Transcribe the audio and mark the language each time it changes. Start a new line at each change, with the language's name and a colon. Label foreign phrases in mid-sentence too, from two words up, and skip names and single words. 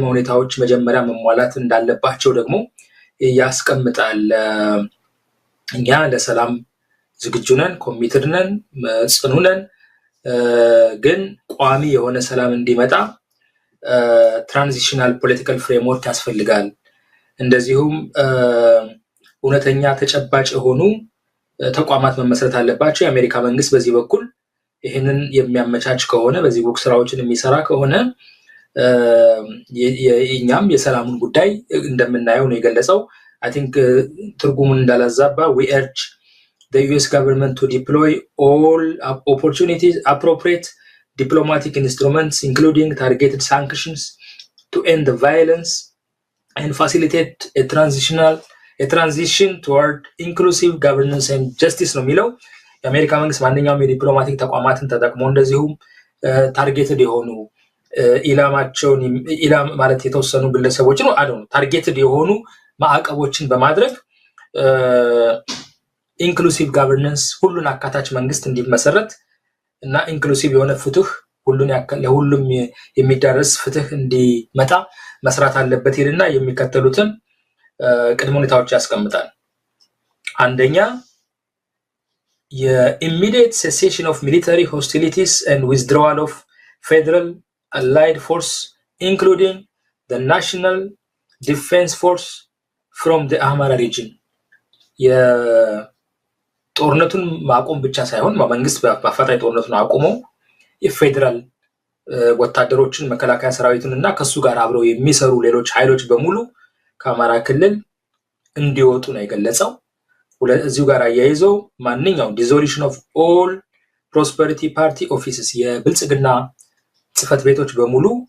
Amharic: ሁኔታዎች መጀመሪያ መሟላት እንዳለባቸው ደግሞ ያስቀምጣል። እኛ ለሰላም ዝግጁ ነን፣ ኮሚትድ ነን፣ ጽኑ ነን። ግን ቋሚ የሆነ ሰላም እንዲመጣ
English: transitional political framework
Amharic: ያስፈልጋል። እንደዚሁም እውነተኛ ተጨባጭ የሆኑ ተቋማት መመስረት አለባቸው። የአሜሪካ መንግስት በዚህ በኩል ይህንን የሚያመቻች ከሆነ በዚህ በኩል ስራዎችን የሚሰራ ከሆነ እኛም የሰላሙን ጉዳይ እንደምናየው ነው የገለጸው።
English: I think
Amharic: ትርጉሙን እንዳላዛባ
English: we urge the US government to deploy all opportunities appropriate diplomatic instruments including targeted sanctions to end the violence and facilitate a transition toward inclusive governance and justice
Amharic: ነው የሚለው። የአሜሪካ መንግስት ማንኛውም የዲፕሎማቲክ ተቋማትን ተጠቅሞ እንደዚሁም ታርጌትድ የሆኑ ኢላማቸውን ማለት የተወሰኑ ግለሰቦች ነው ታርጌትድ የሆኑ ማዕቀቦችን በማድረግ
English: inclusive governance
Amharic: ሁሉን አካታች መንግስት እንዲመሰረት እና ኢንክሉሲቭ የሆነ ፍትህ ለሁሉም የሚዳረስ ፍትህ እንዲመጣ መስራት አለበት ይልና የሚከተሉትን ቅድመ ሁኔታዎች ያስቀምጣል። አንደኛ
English: immediate cessation of military hostilities and withdrawal of federal allied force including the National Defense Force from the Amhara region
Amharic: የጦርነቱን ማቆም ብቻ ሳይሆን መንግስት በአፋጣኝ ጦርነቱን አቆሞ የፌደራል ወታደሮችን መከላከያ ሰራዊቱን እና ከሱ ጋር አብረው የሚሰሩ ሌሎች ኃይሎች በሙሉ ከአማራ ክልል እንዲወጡ ነው የገለጸው። እዚሁ ጋር አያይዘው ማንኛውም
English: dissolution of all Prosperity Party offices
Amharic: የብልጽግና ጽፈት ቤቶች በሙሉ